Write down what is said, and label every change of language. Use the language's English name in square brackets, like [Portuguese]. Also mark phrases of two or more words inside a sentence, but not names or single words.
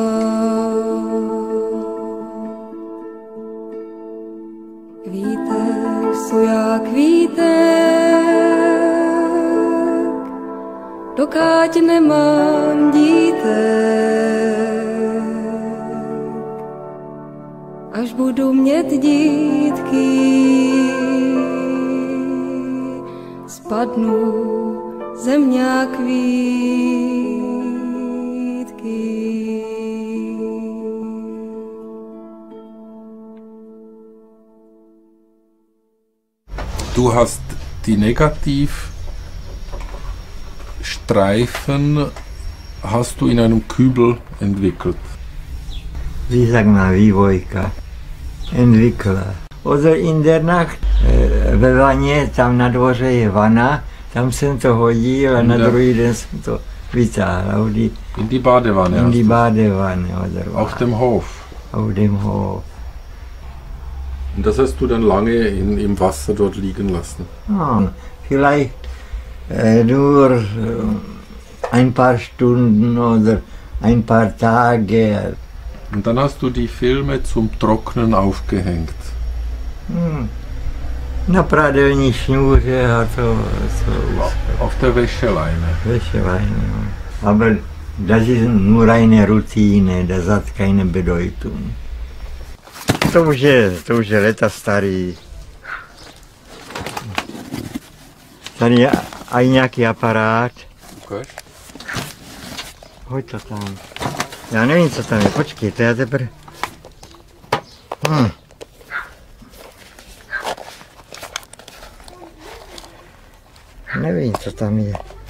[Czech] Kvítek, suja, kvítek, dokud nemám dítek. Až budu mít dítky, spadnu ze mě kvítky. [German] Du hast die Negativstreifen hast du in einem Kübel entwickelt. Wie sagt man, vývojka, entwickla. Oder in der Nacht [Czech] ve vaně, tam na dvoře je vana, tam jsem to hodil a na druhý den jsem to vytáhl. [German] In die Badewanne? In die Badewanne. Oder auf dem Hof? Auf dem Hof. Und das hast du dann lange im Wasser dort liegen lassen? Ja, vielleicht nur ein paar Stunden oder ein paar Tage. Und dann hast du die Filme zum Trocknen aufgehängt? [Czech] Na pradelní šňůře a to [German] auf der Wäscheleine? Wäscheleine, ja. Aber das ist nur eine Routine, das hat keine Bedeutung. [Czech] To už je leta starý. Tady je aj nějaký aparát. Ukaž. Hoď to tam. Já nevím, co tam je, počkejte, já teprve... Nevím, co tam je.